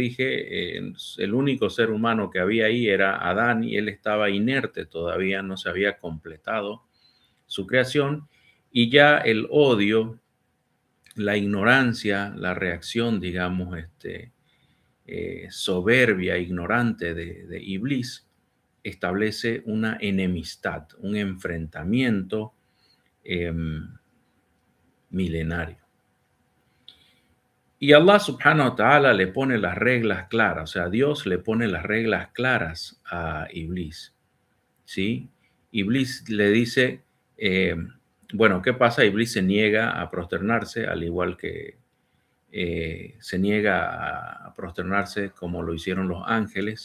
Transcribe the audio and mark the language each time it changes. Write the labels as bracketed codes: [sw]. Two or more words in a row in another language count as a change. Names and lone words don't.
[es] dije, el único ser humano que había ahí era Adán y él estaba inerte todavía, no se había completado su creación y ya el odio, la ignorancia, la reacción, digamos, soberbia, ignorante de Iblis, establece una enemistad, un enfrentamiento eh, milenario. Y Allah [ar] سبحانه وتعالى [es] le pone las reglas claras, o sea, Dios le pone las reglas claras a Iblis, ¿sí? Iblis le dice, eh, bueno, ¿qué pasa? Iblis se niega a prosternarse, al igual que se niega a prosternarse como lo hicieron los ángeles.